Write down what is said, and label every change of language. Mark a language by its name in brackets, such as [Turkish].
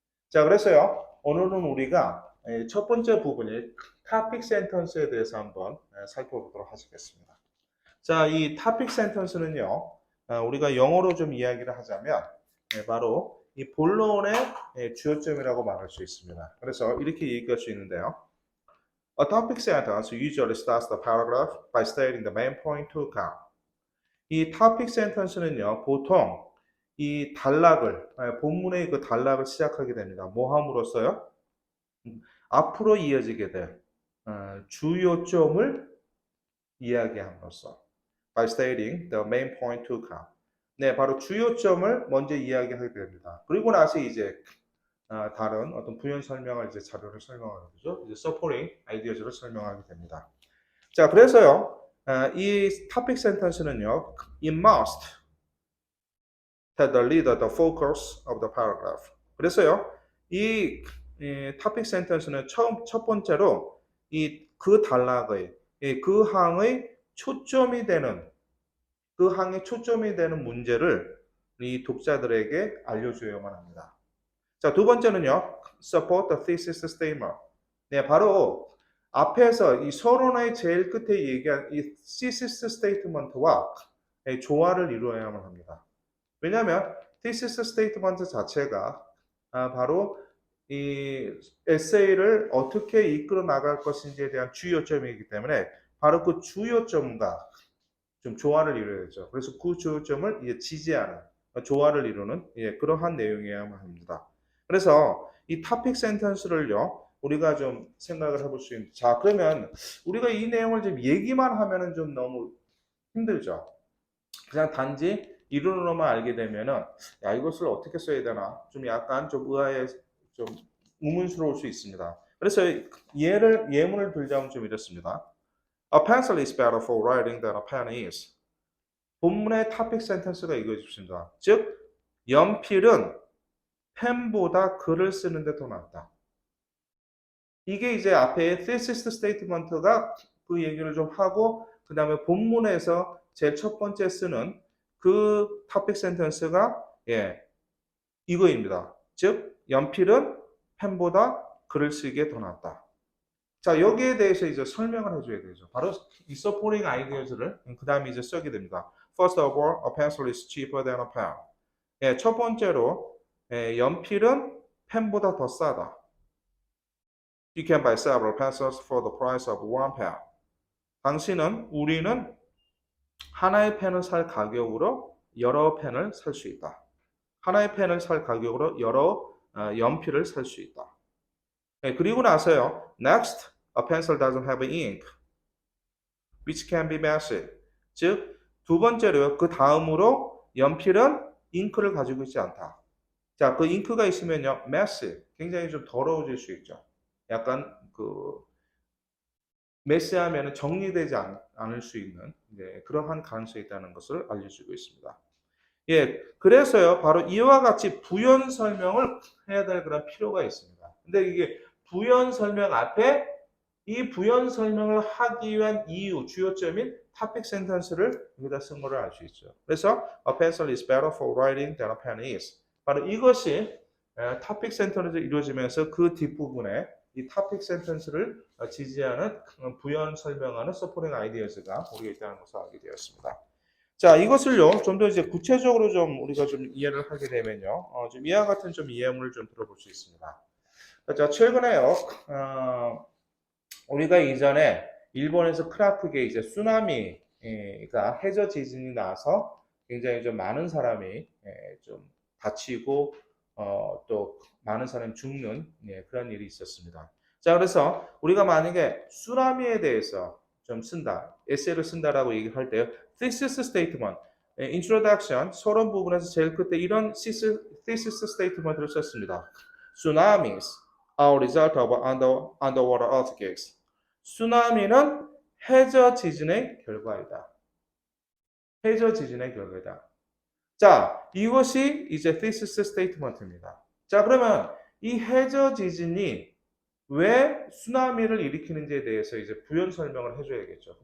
[Korean] 자, 그래서요, 오늘은 우리가 첫 번째 부분인 topic sentence에 대해서 한번 살펴보도록 하겠습니다. 자, 이 topic sentence는요, 우리가 영어로 좀 이야기를 하자면, 바로 이 본론의 주요점이라고 말할 수 있습니다. 그래서 이렇게 얘기할 수 있는데요. [English] A topic sentence usually starts the paragraph by stating the main point to come. [Korean] 이 topic sentence는요, 보통 이 단락을, 본문의 그 단락을 시작하게 됩니다. 뭐 함으로써요? 앞으로 이어지게 될 주요점을 이야기함으로써 [English] by stating the main point to come. [Korean] 네, 바로 주요점을 먼저 이야기하게 됩니다. 그리고 나서 이제 다른 어떤 부연 설명을 이제 자료를 설명하게 되죠. 이제 supporting ideas를 설명하게 됩니다. 자, 그래서요, [English] 이 topic sentence는요, it must have the leader the focus of the paragraph. [Korean] 그래서요, 이 topic sentence는 첫 번째로 그 단락의 그 항의 초점이 되는 그 항의 초점이 되는 문제를 이 독자들에게 알려줘야만 합니다. 자, 두 번째는요, [English] support the thesis statement. [Korean] 네, 바로 앞에서 이 서론의 제일 끝에 얘기한 이 thesis statement와 조화를 이루어야만 합니다. 왜냐하면 thesis statement 자체가 바로 이 에세이를 어떻게 이끌어 나갈 것인지에 대한 주요점이기 때문에 바로 그 주요점과 좀 조화를 이루어야죠. 그래서 그 주요점을 이제 지지하는 조화를 이루는 그러한 내용이어야만 합니다. 그래서 이 topic sentence를요 우리가 좀 생각을 해볼 수 있는. 자, 그러면 우리가 이 내용을 좀 얘기만 하면은 좀 너무 힘들죠. 그냥 단지 이론으로만 알게 되면은 야 이것을 어떻게 써야 되나 좀 약간 좀 의아해 좀 의문스러울 수 있습니다. 그래서 예문을 들자면 좀 이렇습니다. [English] A pencil is better for writing than a pen is. [Korean] 본문의 topic sentence가 이거였습니다. 즉 연필은 펜보다 글을 쓰는데 더 낫다. 이게 이제 앞에 thesis statement가 그 얘기를 좀 하고 그 다음에 본문에서 제일 첫 번째 쓰는 그 topic sentence가 이거입니다. 즉 연필은 펜보다 글을 쓰기에 더 낫다. 자, 여기에 대해서 이제 설명을 해줘야 되죠. 바로 이 supporting ideas를 그 다음에 이제 쓰게 됩니다. [English] First of all, a pencil is cheaper than a pen. [Korean] 첫 번째로 연필은 펜보다 더 싸다. [English] You can buy several pencils for the price of one pen. [Korean] 우리는 하나의 펜을 살 가격으로 여러 펜을 살 수 있다. 하나의 펜을 살 가격으로 여러 연필을 살 수 있다. 그리고 나서요. [English] Next, a pencil doesn't have ink, which can be messy. [Korean] 즉, 두 번째로요. 그 다음으로 연필은 잉크를 가지고 있지 않다. 자, 그 잉크가 있으면요. messy, 굉장히 좀 더러워질 수 있죠. 약간 메시하면 정리되지 않을 수 있는 그러한 가능성이 있다는 것을 알려주고 있습니다. 그래서요, 바로 이와 같이 부연 설명을 해야 될 그런 필요가 있습니다. 근데 이게 부연 설명 앞에 이 부연 설명을 하기 위한 이유, 주요점인 topic sentence를 여기다 쓴 거를 알 수 있죠. 그래서 [English] a pencil is better for writing than a pen is. [Korean] 바로 이것이 topic sentence로 이루어지면서 그 뒷부분에 이 topic sentence를 지지하는 부연 설명하는 supporting ideas가 우리가 있다는 것을 알게 되었습니다. 자, 이것을요, 좀 더 이제 구체적으로 좀 우리가 좀 이해를 하게 되면요, 좀 이와 같은 좀 이해문을 좀 들어볼 수 있습니다. 자, 최근에요, 우리가 이전에 일본에서 크나크게 이제 쓰나미가 해저 지진이 나서 굉장히 좀 많은 사람이 좀 다치고 또 많은 사람이 죽는 그런 일이 있었습니다. 자, 그래서 우리가 만약에 쓰나미에 대해서 좀 쓴다, 에세이를 쓴다라고 얘기할 때 thesis statement, introduction, 서론 부분에서 제일 끝에 이런 thesis statement를 썼습니다. [English] Tsunamis are a result of underwater earthquakes. [Korean] 쓰나미는 해저 지진의 결과이다. 해저 지진의 결과이다. 자, 이것이 이제 thesis statement입니다. 자, 그러면 이 해저 지진이 왜 쓰나미를 일으키는지에 대해서 이제 부연 설명을 해줘야겠죠.